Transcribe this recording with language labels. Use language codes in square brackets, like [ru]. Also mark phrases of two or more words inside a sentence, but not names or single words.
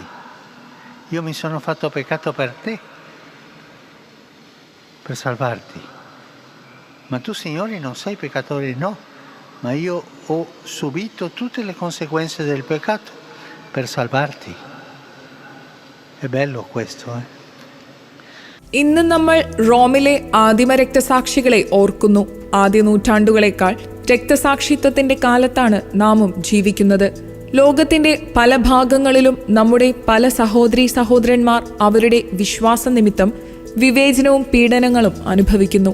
[it] Io mi sono fatto peccato per te, per salvarti. Ma tu, Signore, non sei peccatore, no, ma io ho subito tutte le conseguenze del peccato per salvarti. È bello questo, [ml] ഇന്ന് നമ്മൾ റോമിലെ ആദിമ രക്തസാക്ഷികളെ ഓർക്കുന്നു. ആദ്യ നൂറ്റാണ്ടുകളേക്കാൾ രക്തസാക്ഷിത്വത്തിന്റെ കാലത്താണ് നാമും ജീവിക്കുന്നത്. ലോകത്തിന്റെ പല ഭാഗങ്ങളിലും നമ്മുടെ പല സഹോദരീ സഹോദരന്മാർ അവരുടെ വിശ്വാസ നിമിത്തം വിവേചനവും പീഡനങ്ങളും അനുഭവിക്കുന്നു.